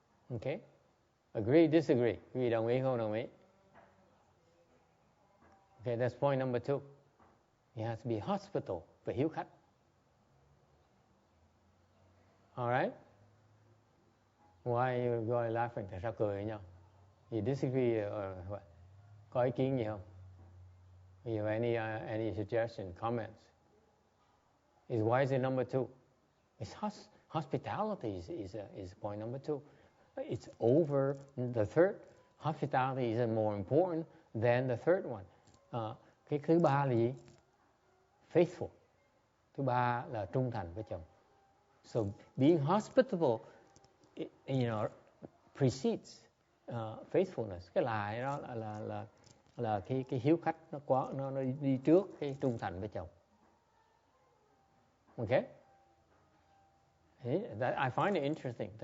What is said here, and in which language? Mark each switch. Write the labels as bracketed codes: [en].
[en] Okay? Agree, disagree? [vi] Quý vị đồng ý không đồng ý? [en] Okay, that's point number two. He has to be hospitable, [vi] phải hiếu khách. [en] Alright? Why you guys laughing? [vi] Tại sao cười với nhau? [en] You disagree or what? [vi] Có ý kiến gì không? [en] You have any suggestion, comments? Why is it number two? It's hospitality is point number two. It's over the third. Hospitality is more important than the third one. [vi] Cái thứ ba là gì? Faithful. Thứ ba là trung thành với chồng. [en] So being hospitable, precedes faithfulness. [vi] Cái lại đó là cái hiếu khách nó đi trước cái trung thành với chồng. [en] Okay? I find it interesting.